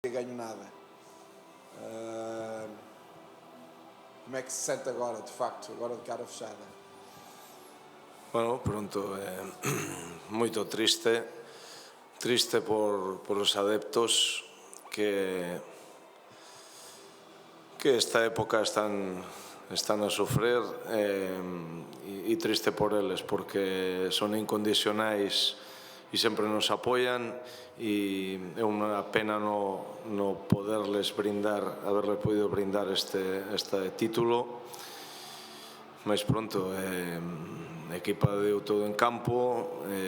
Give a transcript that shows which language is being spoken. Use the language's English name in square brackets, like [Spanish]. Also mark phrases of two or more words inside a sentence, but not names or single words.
[Portuguese] ganho nada. Como é que se sente agora, de facto, agora de cara fechada? [Galician] Bueno, pronto, moito triste por os adeptos que esta época están a sofrer, e triste por eles porque son incondicionais e sempre nos apoian, e é unha pena no poderles brindar, haberles podido brindar este título, mas pronto, a equipa deu todo en campo,